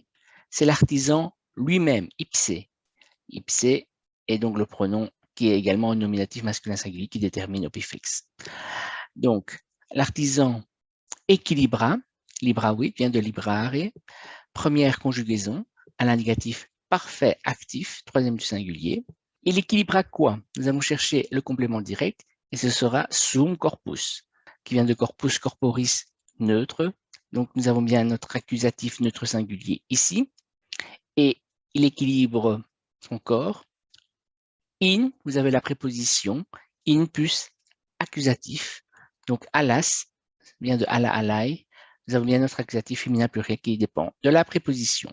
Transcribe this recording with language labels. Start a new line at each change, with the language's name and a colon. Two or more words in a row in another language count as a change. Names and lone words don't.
French: C'est l'artisan lui-même, ipse. Ipse est donc le pronom qui est également un nominatif masculin singulier qui détermine opifex. Donc, l'artisan équilibra, libravit vient de librare, première conjugaison à l'indicatif parfait actif, troisième du singulier. Il équilibra quoi? Nous allons chercher le complément direct et ce sera
Latin: sum corpus,
French: qui vient de
Latin: corpus corporis
French: neutre. Donc, nous avons bien notre accusatif neutre singulier ici. Et il équilibre son corps. In, vous avez la préposition in plus accusatif. Donc, alas vient de
Latin: ala alai.
French: Nous avons bien notre accusatif féminin pluriel qui dépend de la préposition.